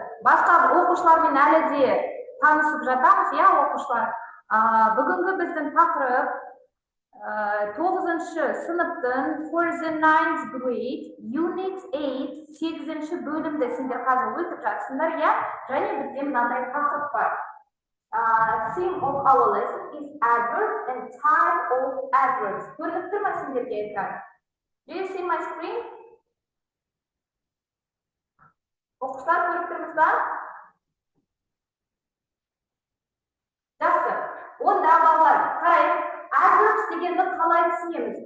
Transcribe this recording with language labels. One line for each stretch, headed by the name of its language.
Kazakh: Басқа оқушылармен әлі де танысып жатамыз, оқушылар. Бүгінгі біздің тақырып 9-шы сыныптың
English: for the 9th grade, unit 8,
Kazakh: 8-ші бөлімді сендер қазір өтіп жатсыңдар, және бізде мынандай тақырып бар.
English: Theme of our lesson is adverbs and type of adverbs.
Kazakh: Көрініп тұр ма сендерге екран?
English: Do you see my screen?
Kazakh: Оқушылар көріп тұрмыз ба? Жақсы. Онда балалар, қарайық, adverbs дегенді қалай түсінеміз?